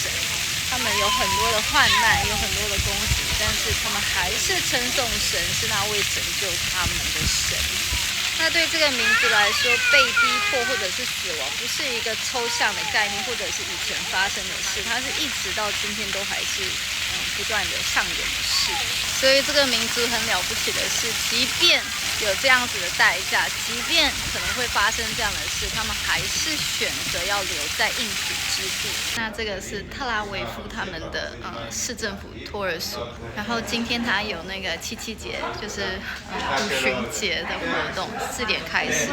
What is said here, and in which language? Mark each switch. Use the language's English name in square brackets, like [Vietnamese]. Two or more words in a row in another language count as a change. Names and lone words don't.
[Chinese] 他們有很多的患難，有很多的攻擊，但是他们還是稱頌神是那位拯救他們的神。那對這個民族來說，被逼迫或者是死亡不是一個抽象的概念，或者是以前發生的事，它是一直到今天都還是不斷的上演的事。所以這個民族很了不起的是，即便有這樣子的代價，即便可能會發生這樣的事，他們還是選擇要留在應許之地。那這個是特拉維夫他們的市政府托兒所，然後今天他有那個七七節，就是五旬節的活動，4點開始。